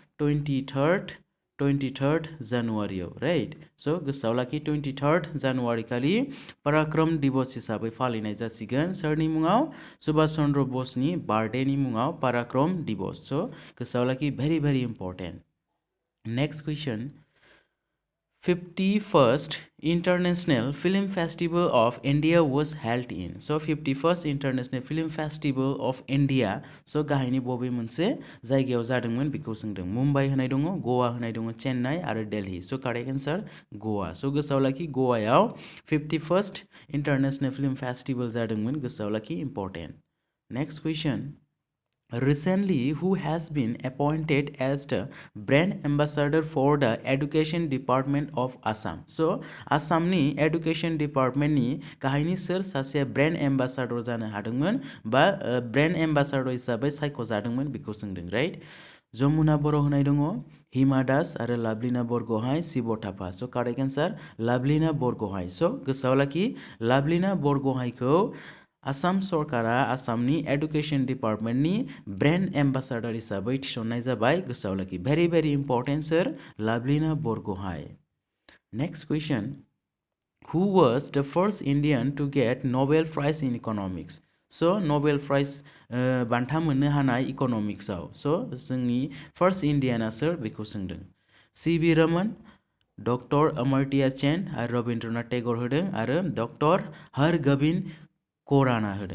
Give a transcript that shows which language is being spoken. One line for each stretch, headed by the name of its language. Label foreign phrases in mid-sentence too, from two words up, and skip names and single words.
Bodo: 23 जानुवारियाव। राइट। स' गोसोआव लाखि। 23 जानुवारि खालि पराक्रम दिबस हिसाबै फालिनाय जासिगोन। सोरनि मुङाव? सुभाष चन्द्र बसनि बार्थडेनि मुङाव पराक्रम दिबस।
English: स'
Bodo: गोसोआव लाखि।
English: very important. next question, 51st International Film Festival of India was held in.
Bodo: So 51st International Film Festival of India, so गाहायनि बबे मोनसे जायगायाव जादोंमोन बेखौ सोंदों। मुम्बाइ होनाय दङ, गवा होनाय दङ, चेन्नाइ आरो दिल्ली। सो
English: correct answer
Bodo: गवा। सो गोसोआव लाखि गवायाव 51st International Film Festival जादोंमोन। गोसोआव लाखि। इम्पर्टेन्ट।
English: next question, recently who has been appointed as the brand ambassador for the education department of Assam?
Bodo: So आसामनि
English: education department
Bodo: नि गाहायनि सोर सासेया
English: brand ambassador
Bodo: जानो हादोंमोन बा
English: brand ambassador
Bodo: हिसाबै सायख'जादोंमोन बेखौ सोंदों। राइट। जमुना बर' होनाय दङ, हिमा दास आरो लाभलिना बरग'हाइ, शिव थापा। स'
English: correct answer
Bodo: लाभलिना बरग'हाइ। स' गोसोआव लाखि। लाभलिना बरग'हाइखौ आसाम सरकारा आसामनि
English: education department brand ambassador
Bodo: हिसाबै थिसननाय जाबाय। गोसोआव लाखि।
English: very important.
Bodo: सोर? लाभलिना बरग'हाइ।
English: नेक्स्ट कुइसन, who was the first Indian to get Nobel Prize in Economics?
Bodo: स' नबेल प्राइज बान्था मोननो हानाय इक'नमिक्सआव। स' जोंनि
English: first Indian
Bodo: सोर बेखौ सोंदों। सी.वी. रमन, डक्टर अमर्त्य सेन आरो रबीन्द्रनाथ टेगर होदों आरो डक्टर हरगोबिंद खराना होदों।